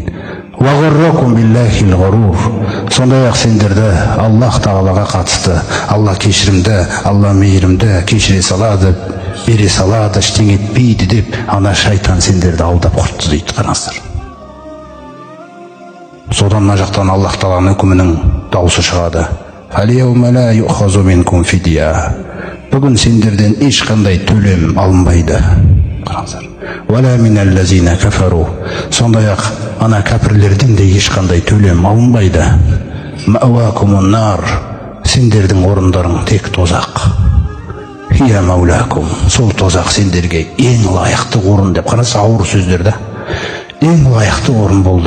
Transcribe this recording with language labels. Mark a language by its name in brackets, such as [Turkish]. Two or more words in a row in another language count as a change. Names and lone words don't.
[Arabic] وغركم بالله الغرور, [Kazakh] сондай-ақ сендерді Аллах Тағалаға қатысты, Алла кешірімді, Алла мейірімді кешіре салады бере салады, ештеңе етпейді деп, ана шайтан сендерді алдап құртты дейді. Қараңыздар. Содан мына жақтан Аллах Тағаланың үкімінің дауысы шығады. [Arabic] فاليوم لا يؤخذ منكم فدية. [Kazakh] Бүгін сендерден ешқандай төлем алынбайды. Қараңыздар. [Arabic] ولا من الذين كفروا. [Kazakh] Сондай-ақ ана кәпірлерден де ешқандай төлем алынбайды. [Arabic] مأواكم النار. [Kazakh] Сендердің орындарың тек тозақ. [Arabic] هي مولاكم. [Kazakh] Сол тозақ сендерге ең лайықты орын деп. Қараса ауыр сөздер да. Ең лайықты орын болды.